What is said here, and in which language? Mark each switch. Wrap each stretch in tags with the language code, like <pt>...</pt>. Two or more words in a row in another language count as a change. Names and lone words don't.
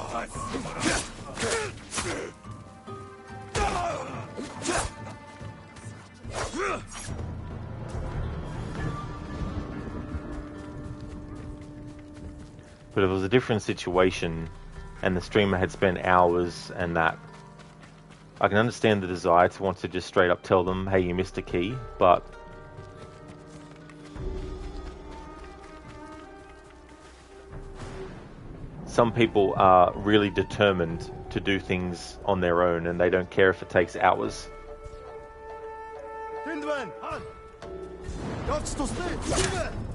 <en>But if it was a different situation and the streamer had spent hours and that, I can understand the desire to want to just straight up tell them, hey, you missed a key, but some people are really determined to do things on their own and they don't care if it takes hours. Тэндвэн хаан. Явц туслая. Жимэ.</en>